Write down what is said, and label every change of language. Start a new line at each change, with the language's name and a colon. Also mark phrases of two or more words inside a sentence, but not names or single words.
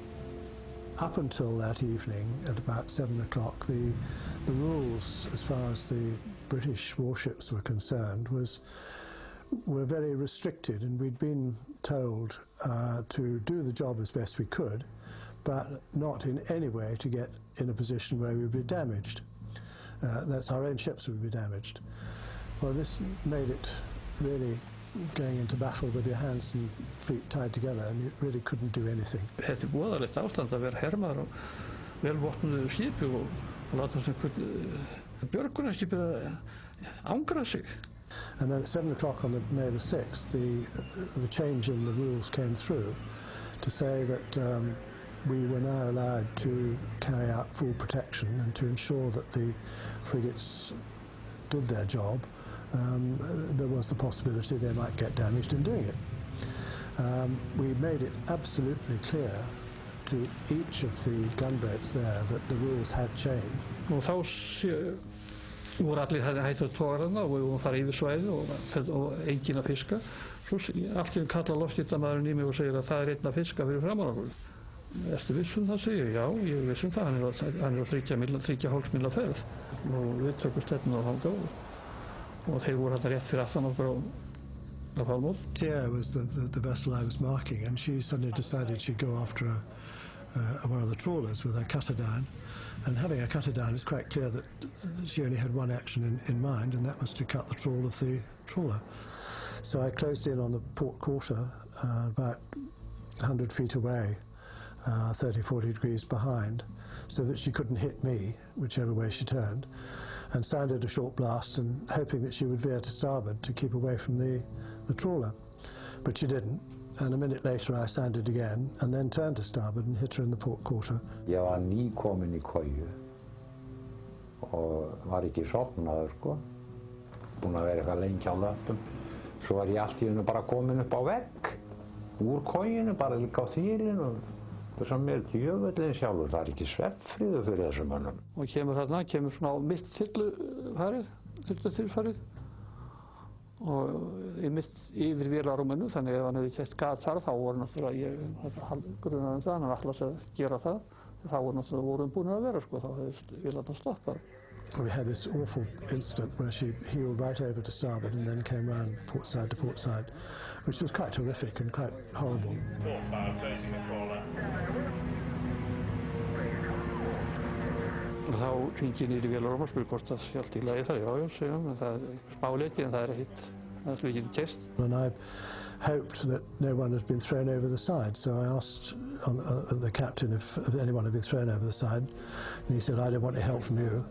English: Up until that evening, at about 7 o'clock, the rules as far as the British warships were concerned were very restricted, and we'd been told to do the job as best we could, but not in any way to get in a position where we would be damaged. That's our own ships would be damaged. Well, this made it really going into battle with your hands and feet tied together, and you really couldn't do anything.
Icelandic: Þetta voðalegt ástand að vera hermaður á velvopnuðu skipi og láta sem björgunarskipi angra sig.
English: And then at 7 o'clock on May the 6th, the change in the rules came through to say that we were now allowed to carry out full protection and to ensure that the frigates did their job. There was the possibility they might get damaged in doing it. We made it absolutely clear to each of the gunboats there that the rules had changed.
Icelandic: Og þá voru allir hættir togarana og við vorum að fara yfir svæði og enginn að fiska. Svo allt í einu kallar loftskiptamaðurinn í mig og segir að það einn að fiska fyrir framan okkur. Ertu viss það, segir ég. Já, ég er viss það. Hann er á 3,5 míla ferð og við tökum stefnuna á þangað og þeir voru rétt fyrir aftan okkur á Falmouth.
English: Tia was the vessel I was marking, and she suddenly decided she'd go after one of the trawlers with her cutter down. And having a cutter down, it's quite clear that she only had one action in mind, and that was to cut the trawl of the trawler. So I closed in on the port quarter, about 100 feet away, 30, 40 degrees behind, so that she couldn't hit me, whichever way she turned, and sounded a short blast and hoping that she would veer to starboard to keep away from the trawler. But she didn't, and a minute later I sounded again and then turned to starboard and hit her in the port quarter.
Icelandic: Ég var nýkominn í koju og var ekki sofnaður, búinn að vera eitthvað lengi á löppum. Svo var ég allt í einu bara kominn upp á vegg úr kojunni, bara líka á þilinu. Sem djöfullinn sjálfur, það ekki svefnfriður fyrir þessum mönnum. Og kemur svona á mitt þyrlutilfarið og yfir vélarrúminu, þannig ef hann hefði kætt gat þar þá voru náttúrulega grunar það, hann ætlaði að gera það, þá voru búin að vera, þá hefði vélarnar stoppað.
English: We had this awful incident where she heeled right over to starboard and then came round port side to port side, which was quite horrific and quite horrible.
Icelandic: Þá hringi ég niður í vélarrúm og spurði hvort það sé allt í lagi þar. Já, segja hann, það er smáleiki en það er hitt, það er ekki keyst.
English: And I hoped that no one had been thrown over the side, so I asked the captain if anyone had been thrown over the side, and he said, I don't want any help from you.